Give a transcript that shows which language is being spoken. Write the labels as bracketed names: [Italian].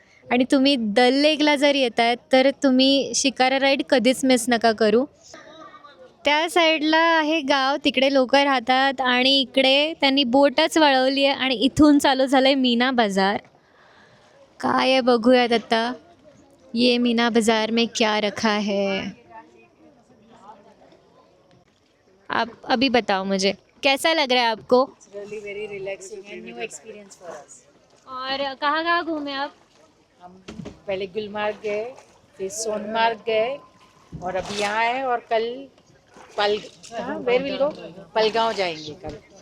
[Marathi] आणि तुम्ही दल लेकला जर येत आहेत तर तुम्ही शिकारा राईड कधीच मिस नका करू. त्या साईडला आहे गाव, तिकडे लोक राहतात आणि इकडे त्यांनी बोटच वळवली आहे आणि इथून चालू झालं आहे मीना बाजार. काय आहे बघूयात आता. [Hindi] ये मीना बाजार में क्या रखा है, आप अभी बताओ मुझे कैसा लग रहा है आपको. [English] really very relaxing and new experience for us. [Hindi] और कहाँ कहाँ घूमे आप. हम पहले गुलमर्ग गए, फिर सोनमर्ग गए और अभी यहाँ है और कल [English] where will go [Hindi] पलगांव जाएंगे कल.